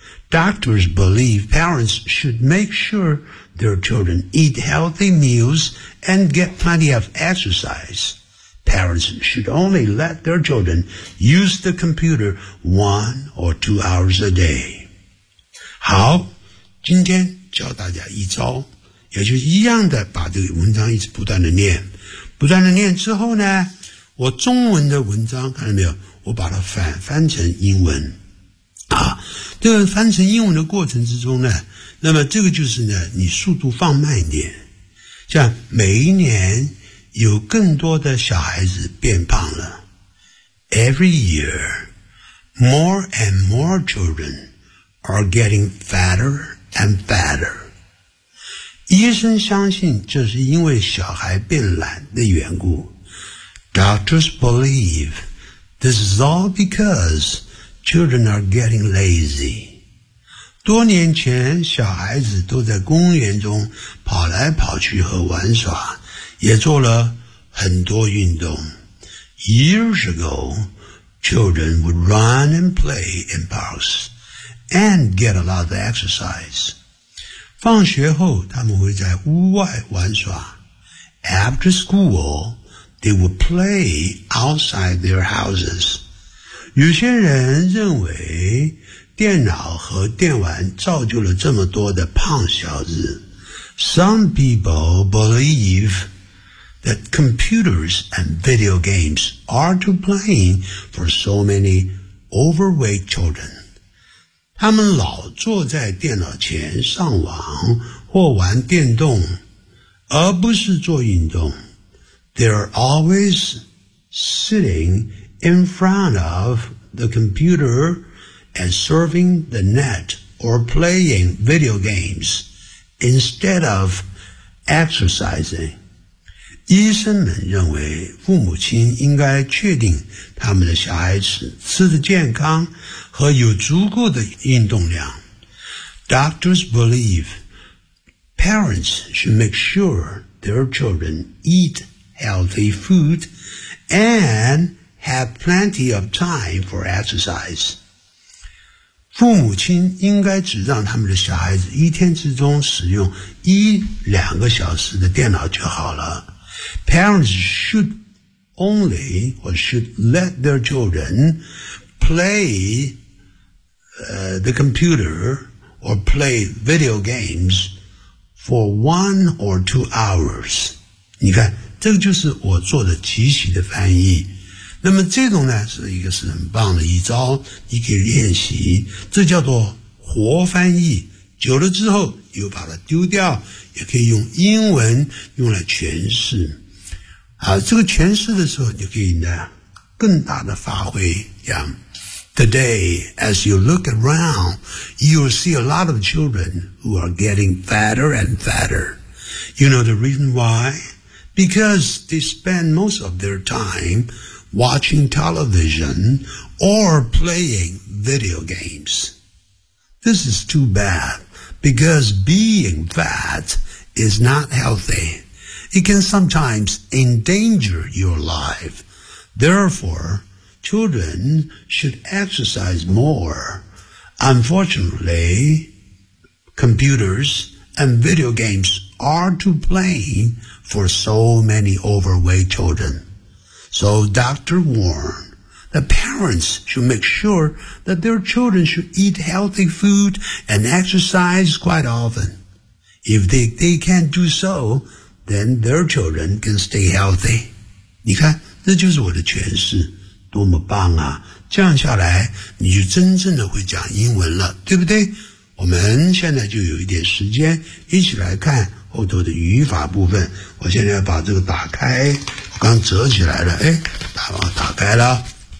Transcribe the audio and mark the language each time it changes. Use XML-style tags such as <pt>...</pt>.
<en>Doctors believe parents should make sure their children eat healthy meals and get plenty of exercise. Parents should only let their children use the computer 1 or 2 hours a day.</en> <zh>好，今天教大家一招，也就是一样的把这个文章一直不断的念，不断的念之后呢，我中文的文章看到没有，我把它翻成英文。这个翻成英文的过程之中呢，那么这个就是呢，你速度放慢一点，像每一年有更多的小孩子变胖了。</zh> <en>Every year, more and more children are getting fatter and fatter.</en> <zh>医生相信这是因为小孩变懒的缘故。</zh> <en>Doctors believe this is all because children are getting lazy.</en> <zh>多年前，小孩子都在公园中跑来跑去和玩耍，也做了很多运动。</zh> <en>Years ago, children would run and play in parks and get a lot of exercise.</en> <zh>放学后，他们会在屋外玩耍。</zh> <en>After school, they would play outside their houses.</en> <zh>有些人认为电脑和电玩造就了这么多的胖小子。</zh> <en>Some people believeThat computers and video games are to blame for so many overweight children.</en> <zh>他们老坐在电脑前上网或玩电动，而不是做运动。</zh> <en>They're always sitting in front of the computer and surfing the net or playing video games instead of exercising.</en> <zh>医生们认为父母亲应该确定他们的小孩子吃得健康和有足够的运动量。</zh> <en>Doctors believe parents should make sure their children eat healthy food and have plenty of time for exercise.</en> <zh>父母亲应该只让他们的小孩子一天之中使用一两个小时的电脑就好了。</zh> <en>Parents should only or should let their children play the computer or play video games for 1 or 2 hours.</en> <zh>你看，这个就是我做的即席的翻译。那么这种呢，是一个是很棒的一招，你可以练习，这叫做活翻译。久了之后又把它丢掉，也可以用英文用来诠释。好，这个诠释的时候你可以呢更大的发挥呀。</zh> <en>Today, as you look around, you will see a lot of children who are getting fatter and fatter. You know the reason why? Because they spend most of their time watching television or playing video games. This is too bad, because being fat is not healthy. It can sometimes endanger your life. Therefore,Children should exercise more. Unfortunately, computers and video games are to blame for so many overweight children. So Dr. warned that parents should make sure that their children should eat healthy food and exercise quite often. If they can't do so, then their children can stay healthy.</en> <zh>你看，这就是我的诠释。多么棒啊，这样下来你就真正的会讲英文了，对不对？我们现在就有一点时间一起来看后头的语法部分。我现在要把这个打开，我刚折起来了，哎，打开了。</zh>